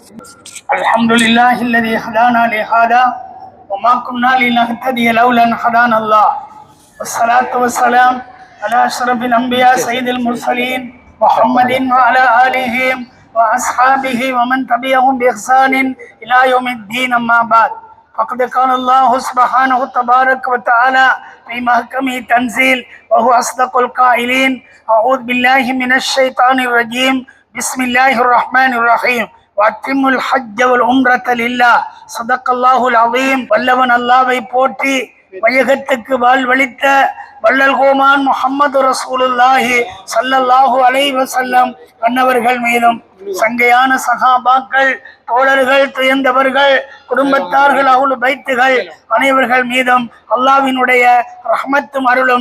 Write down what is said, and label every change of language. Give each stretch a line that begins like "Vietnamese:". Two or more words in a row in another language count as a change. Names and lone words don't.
Arabic: الحمد لله الذي هدانا لهذا وما كنا لنهتدي لولا أن هدانا الله. والصلاة والسلام على أشرف الأنبياء سيد المرسلين محمد و على آله و أصحابه و من تبعهم ب إحسان إلى يوم الدين. أما بعد. فقد قال الله سبحانه تبارك وتعالى في محكمه تنزيل وهو أصدق القائلين. أعوذ بالله من الشيطان الرجيم. بسم الله الرحمن الرحيم. وَأَتِمُّ الْحَجَّ وَالْعُمْرَةَ لِلَّهِ. صدق الله العظيم.
Tamil: வல்லவன் அல்லாஹ்வை போற்றி வையகத்துக்கு வாழ்வளித்த வள்ளல் கோமான் முஹம்மது
Arabic: رسول الله صلى الله عليه وسلم
Tamil: அன்னவர்கள் மீதும் சங்கையான சஹாபாக்கள், தோழர்கள், துயர்ந்தவர்கள், குடும்பத்தார்கள், அஹ்லு பைத்துகள் அனைவர்கள் மீதும் அல்லாஹ்வினுடைய ரஹ்மத்தும் அருளும்